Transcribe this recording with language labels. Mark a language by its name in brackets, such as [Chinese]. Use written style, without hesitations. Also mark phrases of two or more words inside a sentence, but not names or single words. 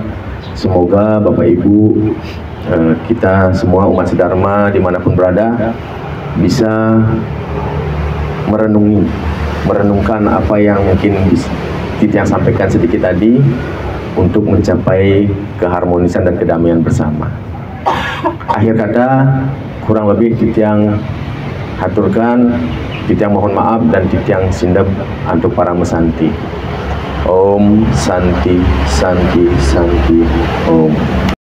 [Indonesian] Semoga Bapak Ibu, kita semua umat sedharma dimanapun berada bisa merenungkan apa yang mungkin Tiang sampaikan sedikit tadi untuk mencapai keharmonisan dan kedamaian bersama. Akhir kata, kurang lebih Tiang haturkan, Tiang mohon maaf, dan Tiang sindep untuk para mesanti. [Sanskrit] Om Santi Santi Santi Om.